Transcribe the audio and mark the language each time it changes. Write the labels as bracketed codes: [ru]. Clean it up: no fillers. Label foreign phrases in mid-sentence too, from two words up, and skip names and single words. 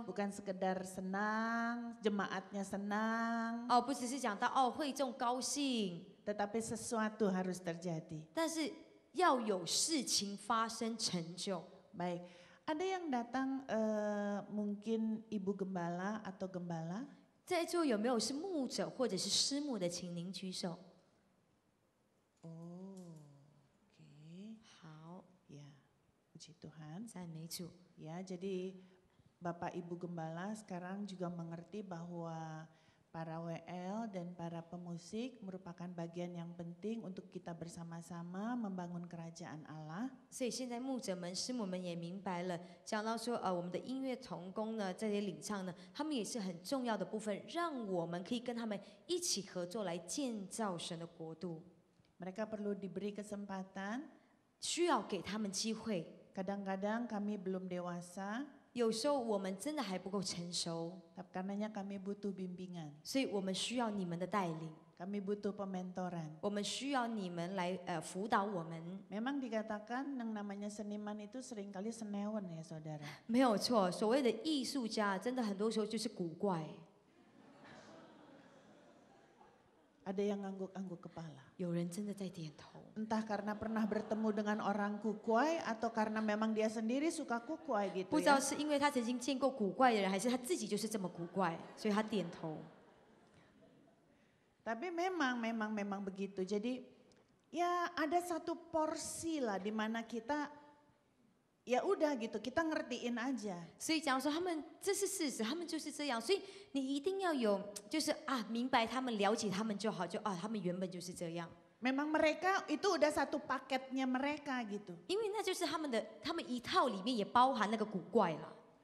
[id] bukan sekedar senang, jemaatnya senang, [zh] 不只是讲到会众高兴， [id] tetapi sesuatu harus terjadi. [zh] 但是要有事情发生成就。 [id] Baik, ada yang datang mungkin ibu gembala atau gembala? [zh] 在座有没有是牧者或者是师母的，请您举手。好， [id] Ya, puji Tuhan. [zh] 赞美主。 [id] Ya, jadi Bapak Ibu Gembala sekarang juga mengerti bahwa para WL dan para pemusik merupakan bagian yang penting untuk kita bersama-sama membangun kerajaan Allah. [zh] 所以现在牧者们、师母们也明白了，讲到说我们的音乐同工呢，这些领唱呢，他们也是很重要的部分，让我们可以跟他们一起合作来建造神的国度。 [id] Mereka perlu diberi kesempatan. [zh] 需要给他们机会。 [id] Kadang-kadang kami belum dewasa, [zh] 有时候我们真的还不够成熟， [id] karenanya kami butuh bimbingan. [zh] 所以我们需要你们的带领， [id] Kami butuh pementoran. [zh] 我们需要你们来辅导我们。 [id] Memang dikatakan yang namanya seniman itu seringkali senewen ya saudara. [zh] 没有错，所谓的艺术家，真的很多时候就是古怪。 [id] Ada yang ngangguk-angguk kepala. [zh] 有人真的在点头， [id] Entah karena pernah bertemu dengan orang kukuai atau karena memang dia sendiri suka kukuai [zh] 不 [id] gitu [zh] 知道 [id] ya. [zh] 是因为他曾经见过古怪的人，还是他自己就是这么古怪，所以他点头。 [id] Tapi memang begitu. Jadi ya ada satu porsi lah di mana kita ya udah gitu, kita ngertiin aja. [zh] 所以假如说他们这是事实，他们就是这样，所以你一定要有，就是明白他们、了解他们就好，就他们原本就是这样。 [id] Memang mereka itu udah satu paketnya mereka gitu. [zh] 因为那就是他们一套里面也包含那个古怪了。